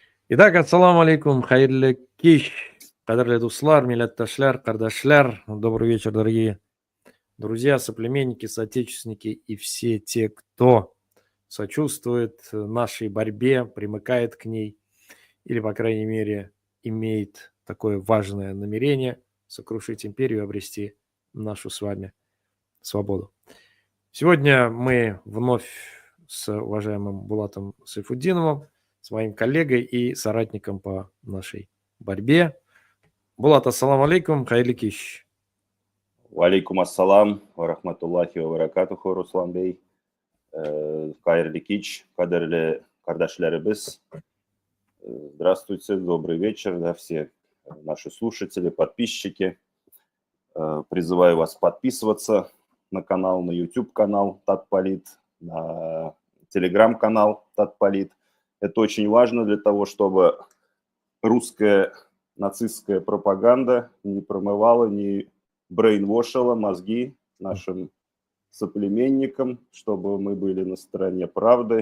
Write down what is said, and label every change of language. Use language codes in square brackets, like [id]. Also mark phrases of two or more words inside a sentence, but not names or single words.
[ru] Итак, [ar] السلام عليكم, [tt] хайрлы киш, кадрлы дуслар, милләттәшләр, кардәшләр. [ru] Добрый вечер, дорогие друзья, соплеменники, соотечественники и все те, кто сочувствует нашей борьбе, примыкает к ней или, по крайней мере, имеет такое важное намерение сокрушить империю и обрести нашу с вами свободу. Сегодня мы вновь с уважаемым Булатом Сайфутдиновым, с моим коллегой и соратником по нашей борьбе. [tt] Булат, [ar] السلام عليكم, [tt] хайрлы киш. [ar] وعليكم السلام، ورحمة الله وبركاته, Руслан бей. [tt] Хайрлы кич, кадерлі кардашлярыбыз. [ru] Здравствуйте, добрый вечер, да, все наши слушатели, подписчики. Призываю вас подписываться на канал, на YouTube-канал Татполит, на Telegram-канал Татполит. Это очень важно для того, чтобы русская нацистская пропаганда не промывала, не брейнвошила мозги нашим соплеменникам, чтобы мы были на стороне правды.